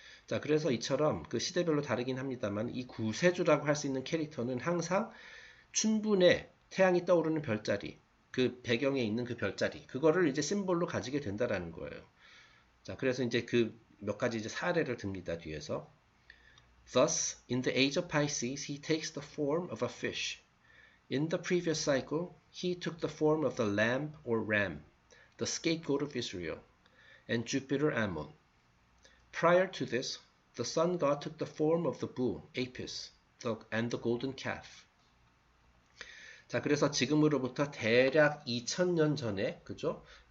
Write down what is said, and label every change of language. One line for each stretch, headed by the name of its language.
Korean: 자, 그래서 이처럼 그 시대별로 다르긴 합니다만 이 구세주라고 할 수 있는 캐릭터는 항상 춘분에 태양이 떠오르는 별자리, 그 배경에 있는 그 별자리, 그거를 이제 심볼로 가지게 된다라는 거예요. 자, 그래서 이제 그 몇 가지 이제 사례를 듭니다, 뒤에서.
English: Thus, in the age of Pisces, he takes the form of a fish. In the previous cycle, he took the form of the lamb or ram, the scapegoat of Israel, and Jupiter Ammon. Prior to this, the sun god took the form of the bull, Apis, and the golden calf.
Korean: 자, 그래서 지금으로부터 대략 2000년 전에, 그죠?